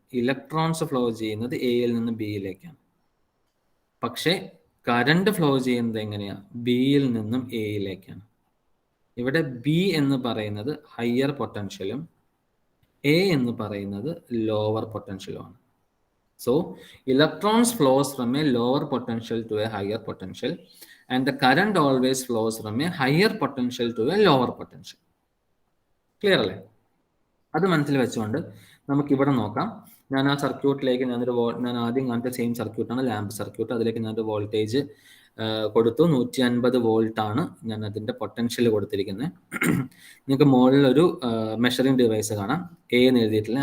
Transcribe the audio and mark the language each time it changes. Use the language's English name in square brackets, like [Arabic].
[Malayalam] Electrons flow ചെയ്യുന്നത് എയിൽ നിന്നും ബിയിലേക്കാണ്. പക്ഷെ കറണ്ട് ഫ്ലോ ചെയ്യുന്നത് എങ്ങനെയാ? ബിയിൽ നിന്നും എയിലേക്കാണ്. ഇവിടെ ബി എന്ന് പറയുന്നത് ഹയർ പൊട്ടൻഷ്യലും എ എന്ന് പറയുന്നത് lower പൊട്ടൻഷ്യലുമാണ്. [English] So electrons flows from a lower potential to a higher potential, and the current always flows from a higher potential to a lower potential. [Malayalam] Clear അല്ലേ? അത് മനസ്സിൽ വെച്ചുകൊണ്ട് നമുക്ക് ഇവിടെ നോക്കാം. ഞാൻ ആ സർക്യൂട്ടിലേക്ക് ഞാൻ ആദ്യം കാണിച്ച സെയിം സർക്യൂട്ടാണ്, ലാമ്പ് സർക്യൂട്ട്. അതിലേക്ക് ഞാനൊരു വോൾട്ടേജ് കൊടുത്തു. 150 വോൾട്ട് ആണ് ഞാൻ അതിന്റെ പൊട്ടൻഷ്യൽ കൊടുത്തിരിക്കുന്നത്. നിങ്ങൾക്ക് മുകളിൽ ഒരു മെഷറിംഗ് ഡിവൈസ് കാണാം, എ എന്ന് എഴുതിയിട്ടില്ല.